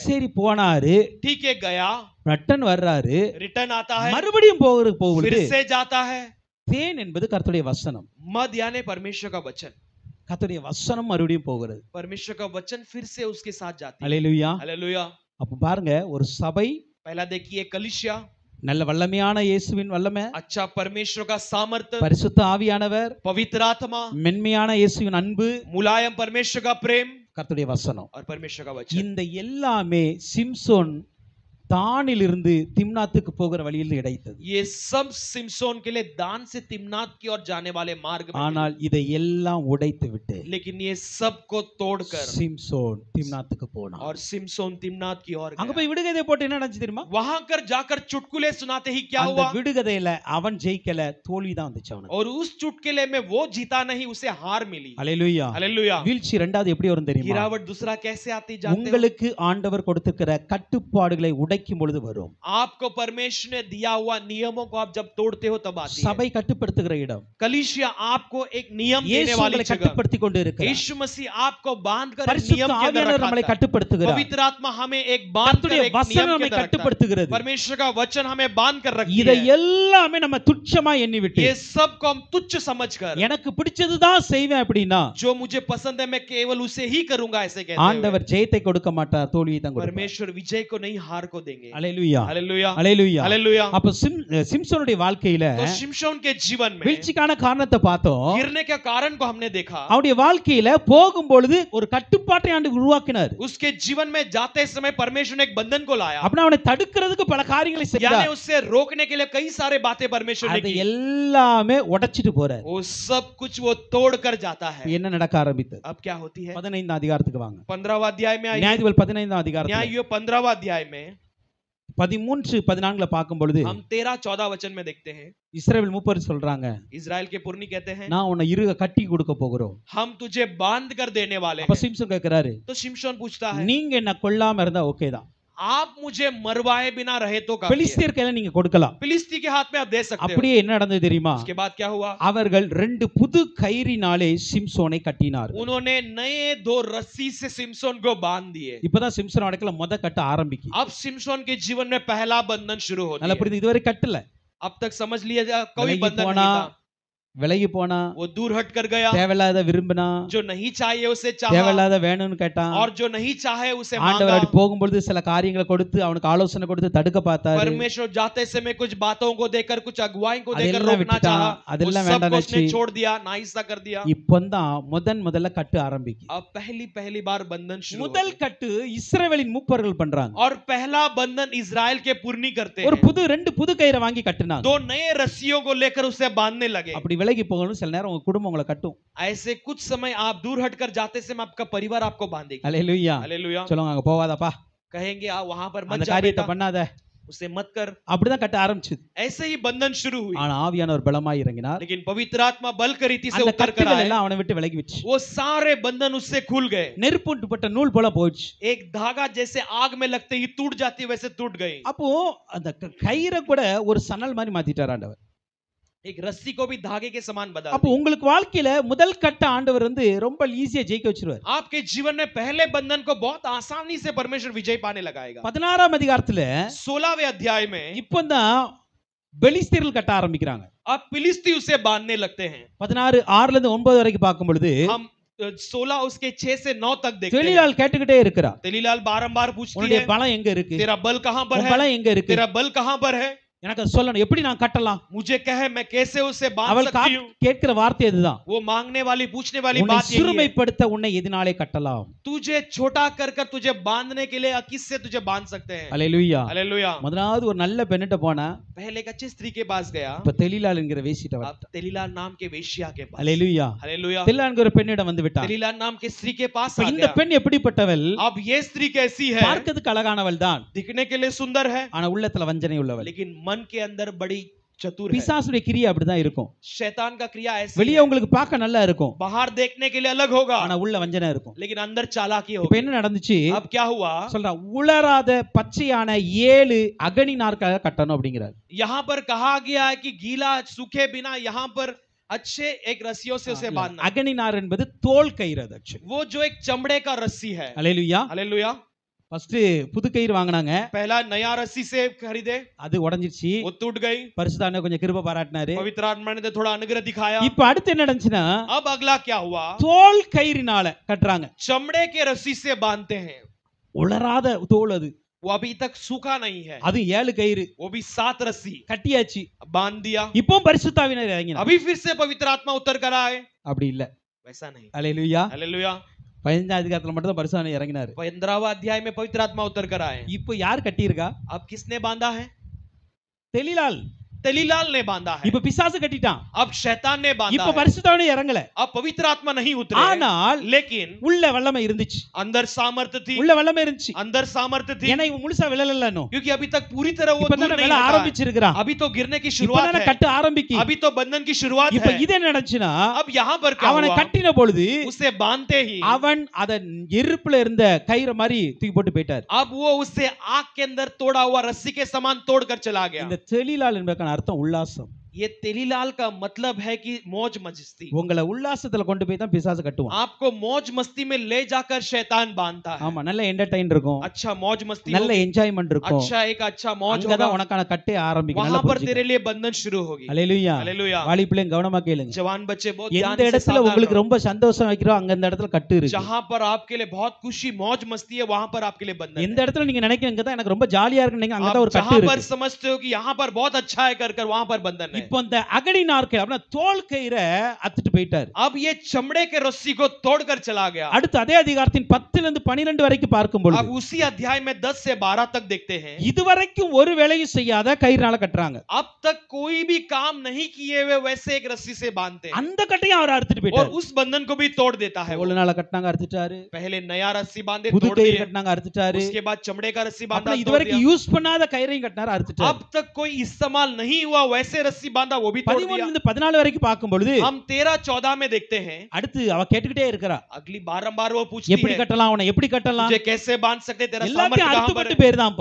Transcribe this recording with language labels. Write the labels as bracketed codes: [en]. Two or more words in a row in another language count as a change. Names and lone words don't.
[ta] சரி போனாரு, [hi] ठीक है, गया, [ta] ரிட்டர்ன் வர்றாரு, [hi] रिटर्न आता है, [ta] மறுபடியும் [hi] फिर [ta] போகுது. [hi] से जाता है। [ta] தேன் என்பது கர்த்தருடைய வசனம். [hi] मद यानी परमेश्वर का वचन। [ta] கர்த்தருடைய வசனம் மறுபடியும் போகிறது. [hi] परमेश्वर का वचन फिर से उसके साथ जाती है। [ta] அல்லேலூயா. [hi] हालेलुया। [ta] அப்ப பாருங்க, ஒரு சபை, [hi] पहला देखिए कलीसिया, [ta] நல்ல வல்லமையான இயேசுவின் வல்லமை, [hi] अच्छा परमेश्वर का सामर्थ्य, [ta] பரிசுத்த ஆவியானவர், [hi] पवित्र आत्मा, [ta] மென்மையான இயேசுவின் அன்பு, [hi] मुलायम परमेश्वर का प्रेम [ta] கர்த்தருடைய வசனம். [hi] और परमेश्वर का वचन। [ta] இந்த எல்லாமே சிம்சோன் தானிலிருந்து திம்னாத்துக்கு போகிற வழியில் கிடைத்தது. [hi] ये सब सिमसोन के लिए दान से तिम्नात की ओर जाने वाले मार्ग में [ta] ஆனால் இதை எல்லாம் உடைத்து விட்டு [hi] मिले। लेकिन ये सब को तोड़कर [ta] சிம்சோன் திம்னாத்துக்கு போனான். [hi] और सिमसोन तिम्नात की ओर [ta] அங்க [hi] गया। [ta] போய் விடுகதை போட்டு என்ன நடந்துச்சு தெரியுமா? [hi] वहां कर जाकर चुटकुले सुनाते ही क्या [ta] அந்த [hi] हुआ? [ta] விடுகதையில அவன் ஜெயிக்கல, தோல்வி தான் வந்துச்சு அவனுக்கு. [hi] और उस चुटकुले में वो जीता नहीं, उसे हार मिली। [ta] அல்லேலூயா. [hi] हालेलुया। [ta] வீழ்ச்சி இரண்டாவது எப்படி வரும் தெரியுமா? [hi] गिरावट दूसरा कैसे आती जानते हो? [ta] உங்களுக்கு ஆண்டவர் கொடுத்திருக்கிற கட்டுப்பாடுகளை உடைக்கும் பொழுது வரும். [hi] आपको परमेश्वर ने दिया हुआ नियमों को आप जब तोड़ते हो तब आती है। [ta] சபை கட்டுப்படுத்துகிற இடம். [hi] कलीसिया आपको एक नियम देने [ta] இயேசு [hi] वाली [ta] உங்களை [hi] जगह। [ta] கட்டுப்படுத்திக் கொண்டு இருக்கிறார். [hi] यीशु मसीह आपको बांधकर एक [ta] பரிசுத்த [hi] नियम के अंदर [ta] ஆவியானவர் நம்மளை [hi] रखा है। [ta] கட்டுப்படுத்துகிறார். [hi] पवित्र आत्मा हमें एक बांध कर [ta] கர்த்தருடைய [hi] एक [ta] வசனம் [hi] नियम के [ta] நம்மை [hi] अंदर रखता है। [ta] கட்டுப்படுத்துகிறது. [hi] परमेश्वर का वचन हमें बांध कर रखती [ta] இதை [hi] है। [ta] எல்லாமே நம்ம துச்சமா எண்ணிவிட்டு [hi] ये सब को हम तुच्छ समझकर [ta] எனக்கு பிடிச்சதுதான் செய்வேன் அப்படின்னா [hi] जो मुझे पसंद है मैं केवल उसे ही करूंगा ऐसे कहते हैं। [ta] ஆண்டவர் ஜெயத்தை கொடுக்க மாட்டார், தோல்வியை தான் கொடுப்பார். [hi] परमेश्वर विजय को नहीं हार को देंगे। [ta] அல்லேலூயா. [hi] हालेलुया। [ta] அல்லேலூயா. [hi] हालेलुया। [ta] அப்ப சிம்சோனுடைய வாழ்க்கையில [hi] तो शिमशोन के जीवन में [ta] வீழ்ச்சிக்கான காரணத்தை பார்த்தோம். [hi] गिरने के कारण को हमने देखा। [ta] அவருடைய வாழ்க்கையில போகும்பொழுது ஒரு கட்டுப்பாட்டை ஆண்டவர் உருவாக்கினார். [hi] उसके जीवन में जाते समय परमेश्वर ने एक बंधन को लाया। [ta] அப்படின்னா அவனை தடுக்கிறதுக்கு பல காரியங்களை [hi] यानी [ta] செய்தார். [hi] उससे रोकने के लिए कई सारे बातें परमेश्वर ने [ta] அதை [hi] की। [ta] எல்லாமே உடைச்சிட்டு போறார். [hi] वो सब कुछ वो तोड़ कर जाता है। [ta] என்ன நடக்க ஆரம்பித்தது? [hi] अब क्या होती है? [ta] 15 அதிகாரத்துக்கு வாங்க. [hi] 15वां अध्याय में आइए। [ta] நியாயாதிபதிகள் 15 அதிகாரத்துல [hi] न्याय 15वां अध्याय में [ta] 13 14ல பார்க்கும் பொழுது [hi] हम 13-14 वचन में देखते हैं। [ta] இஸ்ரவேல் மூப்பர் சொல்றாங்க, [hi] इजराइल के पुरनी कहते हैं [ta] நான் உன்னை இறுக கட்டி கொடுக்க போகிறோம். [hi] हम तुझे बांध कर देने वाले [ta] அப்ப [hi] हैं। [ta] சிம்சோன் கேக்குறாரு, [hi] तो शिमशोन पूछता है [ta] நீங்க என்ன கொல்லாம இருந்தா ஓகே தான், [hi] आप मुझे मरवाए बिना रहे तो काफी है। [ta] பெலிஸ்தியர் கையில நீங்க கொடுக்கலாம். [hi] फिलिस्ती के हाथ में आप दे सकते हो। [ta] அப்படியே என்ன நடந்தது தெரியுமா? [hi] उसके बाद क्या हुआ? [ta] அவர்கள் 2 புது கயிறினாலே சிம்சோனை கட்டினார். [hi] उन्होंने नए 2 रस्सी से सिमसोन को बांध दिए। [ta] இப்பதான் சிம்சோன் வாழ்க்கையில முத கட்ட ஆரம்பிக்கு. [hi] अब सिमसोन के जीवन में पहला बंधन शुरू होता [ta] நல்லா [hi] है। [ta] புரியுது, இதுவரை கட்டல. [hi] अब तक समझ लिया कोई [ta] விலகி [hi] बंधन [ta] போனா, [hi] नहीं था। [ta] விலகி போனா, [hi] वो दूर हट कर गया। [ta] தேவையில்லாத விரும்பினா, [hi] जो नहीं चाहिए उसे चाहा [ta] தேவையில்லாத வேணும்னு கேட்டான். [hi] और जो नहीं चाहे उसे [ta] ஆண்டவர் [hi] मांगा। [ta] அப்படி போகும்பொழுது சில காரியங்களை கொடுத்து அவனுக்கு ஆலோசனை கொடுத்து தடுக்க பார்த்தாரு. [hi] परमेश्वर जाते समय कुछ बातों को देकर कुछ अगुवाई को देकर [ta] அதெல்லாம் [hi] रोकना [ta] விட்டுட்டான். [hi] चाहा। [ta] அதெல்லாம் [hi] उस सब [ta] வேண்டாம் [hi] को उसने [ta] நினைச்சு [hi] छोड़ दिया, नाइसा कर दिया। [ta] இப்போதான் முதல்ல கட்டு ஆரம்பிக்கு. [hi] अब पहली बार बंधन शुरू [ta] முதல் [hi] होता है। [ta] கட்டு இஸ்ரவேலின் மூப்பர்கள் பண்றாங்க. [hi] और पहला बंधन इजराइल के पुरनी करते [ta] ஒரு [hi] हैं। [ta] 2 புது கயிறை வாங்கி கட்டுனாங்க. [hi] 2 नए रस्सियों को लेकर उसे बांधने लगे। [ta] அப்படி விலகி போகணும், சில நேரம் உங்க குடும்பம் உங்களை கட்டும். [hi] ऐसे कुछ समय आप दूर हटकर जाते समय आपका परिवार आपको बांधेगा। [ta] அல்லேலூயா. [hi] हालेलुया। [ta] சொல்லுங்க, அங்க போவாதப்பா, [hi] कहेंगे आप वहां पर [ta] அந்த [hi] मत जा [ta] காரியத்தை [hi] बेटा, [ta] பண்ணாத, [hi] उसे मत कर। [ta] அப்படிதான் கட்ட ஆரம்பிச்சது. [hi] ऐसे ही बंधन शुरू हुई। [ta] ஆனா ஆவியானவர் பலமாய் இறங்கினார். [hi] लेकिन पवित्र आत्मा बल की रीति से [ta] அந்த [hi] उतर कर [ta] கட்டுகள் [hi] आए। [ta] எல்லாம் அவனை விட்டு விலகி விட்டுச்சு. [hi] वो सारे बंधन उससे खुल गए। [ta] நெருப்புட்டுப்பட்ட நூல் போல போயிடுச்சு. [hi] एक धागा जैसे आग में लगते ही टूट जाती है वैसे टूट गई। [ta] அப்போ அந்த கயிறை கூட ஒரு சணல் மாதிரி மாத்திட்டார் ஆண்டவர். [hi] एक रस्सी को भी धागे के समान बदल [ta] அப்போ [hi] दिया। [ta] உங்களுக்கு வாழ்க்கையில முதல் கட்ட ஆண்டவர் ரொம்ப ஈஸியா ஜெயிக்க வச்சிருவார். [hi] आपके जीवन में पहले बंधन को बहुत आसानी से परमेश्वर विजय पाने लगाएगा। [ta] 16ஆம் அதிகாரத்துல [hi] 16वें अध्याय में [ta] இப்போதான் பெலிஸ்தீர்கள் கட்ட ஆரம்பிக்கிறாங்க. [hi] अब फिलिस्ती उसे बांधने लगते हैं। [ta] 16:6ல இருந்து 9 வரைக்கும் பார்க்கும் பொழுது [hi] हम 16 उसके 6 से 9 तक देखते हैं। [ta] தெளிலால் கேட்டுக்கிட்டே இருக்கிறா, [hi] तेलीलाल बारंबार पूछती [ta] உன்னுடைய [hi] है [ta] பலம் எங்க இருக்கு, [hi] तेरा बल कहां पर [ta] உன் [hi] है, [ta] பலம் எங்க இருக்கு, [hi] तेरा बल कहां पर है, [ta] எனக்கு அது சொல்லணும், எப்படி நான் கட்டலாம். [hi] मुझे कहे मैं कैसे उसे बांध [ta] அவள் [hi] सकती हूँ। [ta] கேட்கிற வார்த்தை இதுதான், [hi] वो मांगने वाली पूछने वाली [ta] உன்னை [hi] बात यही है। [ta] சிறுமைப்படுத்த உன்னை எதினாலே கட்டலாம். [hi] तुझे छोटा कर कर तुझे बांधने के लिए किससे तुझे बांध सकते हैं। [ta] அல்லேலூயா. [hi] हालेलुया। [ta] முதலாவது ஒரு நல்ல பெண்ணிட்ட போனா, [hi] पहले एक अच्छी स्त्री के पास गया, [ta] இப்ப தெளிலால் என்கிற வேசிட்ட [hi] अब [ta] வர. [hi] तेलीलाल नाम के वेश्या के पास। [ta] அல்லேலூயா. [hi] हालेलुया। [ta] தெளிலால் என்கிற பெண்ணிடம் வந்து விட்டான். [hi] तेलीलाल नाम के स्त्री के पास [ta] இப்ப [hi] आ [ta] இந்த [hi] गया। [ta] பெண் எப்படிப்பட்டவள்? [hi] अब ये स्त्री कैसी है? [ta] பார்க்கிறதுக்கு அழகானவள் தான், [hi] दिखने के लिए सुंदर है [ta] ஆனா உள்ளத்துல வஞ்சனை உள்ளவள். [hi] लेकिन मन के अंदर बड़ी चतुर है। [ta] பிசாசுடைய கிரியை அப்படிதான் இருக்கும். [hi] शैतान का क्रिया ऐसी [ta] வெளியே [hi] है। [ta] உங்களுக்கு பார்க்க நல்லா இருக்கும், [hi] बाहर देखने के लिए अलग होगा [ta] ஆனா உள்ள வஞ்சனை இருக்கும். [hi] लेकिन अंदर चालाकी [ta] இப்ப [hi] होगी। [ta] என்ன நடந்துச்சு? [hi] अब क्या हुआ? [ta] சொல்றா, உலராத பச்சையான 7 அகனி நாற்காக கட்டணும் அப்படிங்கிறார். [hi] यहाँ पर कहा गया है कि गीला सूखे बिना यहाँ पर अच्छे एक रस्सियों से उसे बांधना। [ta] அகனி நார் என்பது தோல் கயிறு. அது actually. [hi] वो जो एक चमड़े का रस्सी है। [ta] அல்லேலூயா. [hi] हालेलुया। [ta] ஃபர்ஸ்ட் புது கயிறு வாங்குனாங்க, [hi] पहला नया रस्सी से खरीदे, [ta] அது உடைஞ்சிருச்சு. [hi] वो टूट गई। [ta] பரிசுத்தான கொஞ்சம் கிருபை பாராட்டினாரு. [hi] पवित्र आत्मा ने तो थोड़ा अनुग्रह दिखाया। [ta] இப்ப அடுத்து என்ன நடந்துச்சுன்னா, [hi] अब अगला क्या हुआ? [ta] தோல் கயிறினால கட்டுறாங்க. [hi] चमड़े के रस्सी से बांधते हैं। [ta] உலராத தோல், அது [hi] वो अभी तक सूखा नहीं है, [ta] அது 7 கயிறு [hi] वो भी 7 रस्सी [ta] கட்டியாச்சு. [hi] बांध दिया। [ta] இப்போ பரிசுத்தாவினர் இறங்கினார். [hi] अभी फिर से पवित्र आत्मा उतर कर आए? [ta] அப்படி இல்ல. [hi] वैसा नहीं। [ta] அல்லேலூயா. [hi] हालेलुया। [ta] 15ஆம் அதிகாரத்துல மட்டும் தான் பரிசுத்தாவி இறங்கினாரு. [hi] 15वां अध्याय में पवित्र आत्मा उतर कर आए. [ta] இப்போ யார் கட்டியிருக்கா? [hi] अब किसने बांधा है? [ta] தெளிலால். [hi] तेलीलाल ने बांधा है. [ta] இப்ப பிசாசு கட்டிட்டான். [hi] अब शैतान ने बांधा [ta] இப்ப [hi] है. [ta] பரிசுத்தாவி இறங்கல. [hi] अब पवित्र आत्मा नहीं उतरे. [ta] ஆனால் [hi] लेकिन [ta] உள்ள வல்லமை இருந்துச்சு. [hi] अंदर सामर्थ्य थी. [ta] உள்ள வல்லமை இருந்துச்சு. [hi] अंदर सामर्थ्य थी. [ta] ஏன்னா இவன் முழுசா விழலல இன்னும். [hi] क्योंकि अभी तक पूरी तरह वो [ta] இப்ப [hi] दूर [ta] தான் [hi] नहीं [ta] விழ [hi] हटा है. [ta] ஆரம்பிச்சிருக்கான். [hi] अभी तो गिरने की शुरुआत [ta] இப்ப தான் [hi] है. [ta] கட்ட ஆரம்பிக்கு. [hi] अभी तो बंधन की शुरुआत [ta] இப்ப [hi] है. [ta] இது என்ன நடந்துச்சுனா [hi] अब यहाँ पर क्या [ta] அவனை [hi] हुआ? [ta] கட்டின பொழுது [hi] उसे बांधते ही [ta] அவன் அத எருப்புல இருந்த கயிறு மாதிரி தூக்கி போட்டு போயிட்டார். [hi] अब वो उससे आग के अंदर तोड़ा हुआ रस्सी के समान तोड़कर चला गया. [ta] இந்த தெளிலால் என்பதற்கான அர்த்தம் உல்லாசம். [hi] ये तेलीलाल का मतलब है कि मौज मस्ती. [ta] உங்களை உல்லாசத்துல கொண்டு போய் தான் பிசாசு கட்டுவான். [hi] आपको मौज मस्ती में ले जाकर शैतान बांधता है. [ta] ஆமா, நல்ல என்டர்டெயின் இருக்கும். [hi] अच्छा मौज मस्ती [ta] நல்ல [hi] होगी. [ta] என்ஜாய்மென்ட் இருக்கும். [hi] अच्छा एक अच्छा मौज [ta] அங்க [hi] होगा. [ta] தான் உனக்கான கட்டே ஆரம்பிக்கும். [hi] वहां [ta] நல்லா [hi] पर [ta] புரிஞ்சுக்க. [hi] तेरे लिए बंधन शुरू होगी. [ta] ஹalleluya. [hi] हालेलुया. [ta] வாலி பிள்ளைங்க கவனமா கேளுங்க. [hi] जवान बच्चे बहुत [ta] எந்த [hi] ध्यान से [ta] இடத்துல [hi] सावधान [ta] உங்களுக்கு [hi] रहो. [ta] ரொம்ப சந்தோஷம் வைக்கிறோம் அங்க அந்த இடத்துல கட்டு இருக்கு. [hi] जहां पर आपके लिए बहुत खुशी मौज मस्ती है वहां पर आपके लिए बंधन [ta] எந்த [hi] है. [ta] இடத்துல நீங்க நினைக்கிறீங்க தான் எனக்கு ரொம்ப ஜாலியா இருக்குன்னு நினைக்கிறீங்க அங்க தான் [hi] आप [ta] ஒரு கட்டு [hi] जहां पर [ta] இருக்கு. [hi] समझते हो कि यहाँ पर बहुत अच्छा है कर वहां पर बंधन है. [ta] இப்போ இந்த அகடி நார்க்கை அப்படினா தோல் கயிறை அத்துட்டு போயிட்டார். [hi] अब ये चमड़े के रस्सी को तोड़कर चला गया. [ta] அடுத்து அதே அதிகாரத்தின் 10 ல இருந்து 12 வரைக்கும் பார்க்கும் பொழுது [hi] अब उसी अध्याय में 10 से 12 तक देखते हैं. [ta] இதுவரைக்கும் ஒரு வேலையும் செய்யாத கயிறால கட்டறாங்க. [hi] अब तक कोई भी काम नहीं किए हुए वैसे एक रस्सी से बांधते हैं. [ta] அந்த கட்டையும் அவர் அறுத்துட்டு [hi] और [ta] போயிட்டார். [hi] उस बंधन को भी तोड़ देता है. [ta] ஒரு நாள கட்டினாங்க அறுத்துட்டாரு. [hi] पहले नया रस्सी बांधे [ta] புது [hi] तोड़ [ta] கயிறு [hi] दिए. [ta] கட்டினாங்க அறுத்துட்டாரு. [hi] उसके बाद चमड़े का रस्सी बांधा [ta] அப்புறம் [hi] तोड़ [ta] இதுவரைக்கும் [hi] दिया. [ta] யூஸ் பண்ணாத கயிறையும் கட்டினாரு அறுத்துட்டாரு. [hi] अब तक कोई इस्तेमाल नहीं हुआ वैसे रस्सी बांधा वो भी तोड़ [ta] 13 ல [hi] दिया. [ta] இருந்து 14 வரைக்கும் பார்க்கும் பொழுது [hi] हम 13-14 में देखते हैं. [ta] அடுத்து அவ கேட்டுக்கிட்டே இருக்கறா. [hi] अगली बारंबार वो पूछती [ta] எப்படி [hi] है [ta] கட்டலாம் அவனை எப்படி கட்டலாம்? [hi] तुझे कैसे बांध सकते तेरा सामर्थ्य [ta] எல்லாத்தையும் [hi] कहां पर [ta] அறுத்துட்டு [hi] है? [ta] போயிருதான்ப்பா.